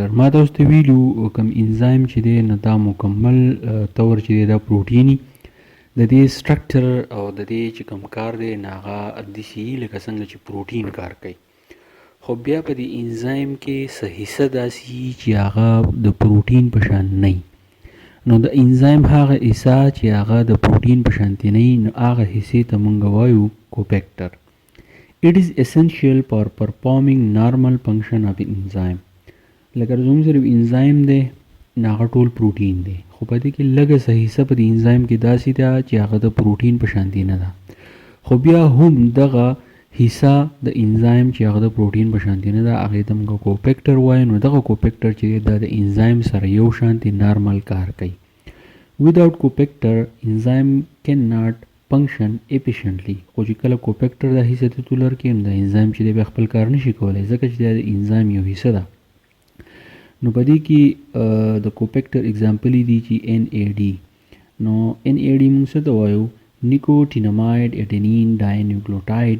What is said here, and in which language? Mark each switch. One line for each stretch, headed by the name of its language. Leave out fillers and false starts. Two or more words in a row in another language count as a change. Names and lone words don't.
Pashto: ما تاسو ته ویلو کوم انزایم چې دی نو دا مکمل طور چې دی دا پروټیني د دې سټرکچر او د دې چې کوم کار دی نو هغه داسې لکه څنګه چې پروټین کار کوي، خو بیا په دې انزایم کې څه حصه داسې چې هغه د پروټین په شان نه وي. نو د انزایم هغه حصه چې هغه د پروټین په شانتي نه وي نو هغه حصې ته مونږ وایو کوپیکټر.
English: It is essential for performing normal function of enzyme.
Pashto: لکه زموږ سره انزایم دی نو هغه ټول پروټین دی، خو په دې کې لږه څه حصه په دې انزایم کې داسې ده چې هغه د پروټین په شانتي نه ده، خو بیا هم دغه حصه د انزایم چې هغه د پروټین په شانتي نه ده هغې ته موږ کوپیکټر وایو. نو دغه کوپیکټر چې دی دا د انزایم سره یو شانتي نارمل کار کوي.
English: Without cofactor enzyme can not function efficiently.
Pashto: خو چې کله کوپیکټر دا حصه ته تولر کې نو د انزایم چې دی بیا خپل کار نشي کولی ځکه چې دا د انزایم یو حصه ده. نو په دې کې د کوپیکټر اگزامپل دي چې NAD. نو NAD موږ څه ته وایو؟
English: nicotinamide adenine dinucleotide.